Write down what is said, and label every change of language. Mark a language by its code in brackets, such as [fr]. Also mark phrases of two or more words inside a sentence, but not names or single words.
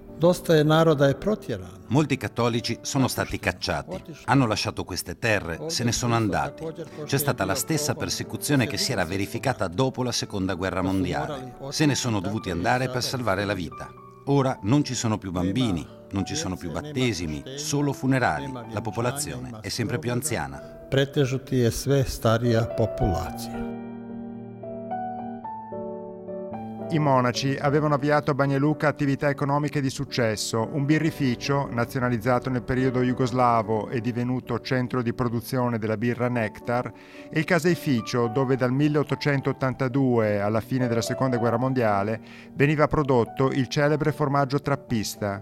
[it] Molti cattolici sono stati cacciati, hanno lasciato queste terre, se ne sono andati. C'è stata la stessa persecuzione che si era verificata dopo la Seconda Guerra Mondiale. Se ne sono dovuti andare per salvare la vita. Ora non ci sono più bambini, non ci sono più battesimi, solo funerali. La popolazione è sempre più anziana. [bs] Pretežuti je sve starija populacija. [it] I monaci avevano avviato a Banja Luka attività economiche di successo, un birrificio, nazionalizzato nel periodo jugoslavo e divenuto centro di produzione della birra Nectar, e il caseificio, dove dal 1882 alla fine della Seconda Guerra Mondiale veniva prodotto il celebre formaggio trappista.